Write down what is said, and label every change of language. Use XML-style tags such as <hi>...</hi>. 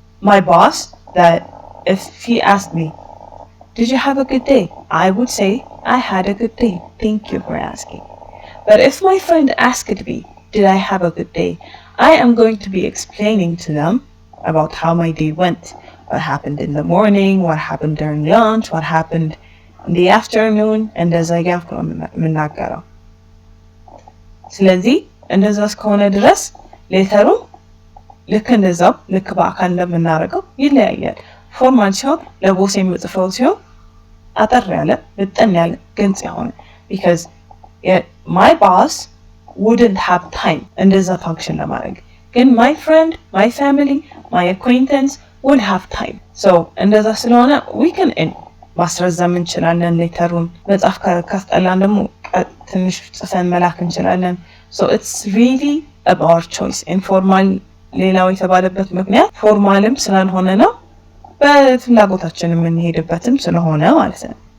<en>my boss that if he asked me did you have a good day I would say I had a good day thank you for asking but if my friend asked me did I have a good day I am going to be explaining to them about how my day went, what happened in the morning, what happened during lunch, what happened in the afternoon, and as I get from Minagaro.</en> <am>ስለዚህ እንደዛ እስከሆነ ድረስ ሌተሩ ልክ እንደዛው ልክ በአካል እንደምናደርገው ይለያያል ፎርማል ሲሆን ለቦስ የሚጽፈው ሲሆን አጠር ያለ በጣም ያለ ግልጽ የሆነ</am> <en>because my boss wouldn't have time</en> <am>እንደዛ ፋንክሽን ለማድረግ ግን</am> <en>my friend, my family, my acquaintance would have time</en> <am>so እንደዛ ስለሆነ ማስረዘም እንችላለን ሌተሩን መጻፍ ካስጠላን ደግሞ ትንሽ ጽፈን መላክ እንችላለን</am> <en>so it's really about choice</en> <am>informal ሌላው የተባለበት ምክንያት ፎርማልም ስላልሆነ ነው በፍላጎታችን የምንሄድበትም ስለሆነ ማለት ነው</am>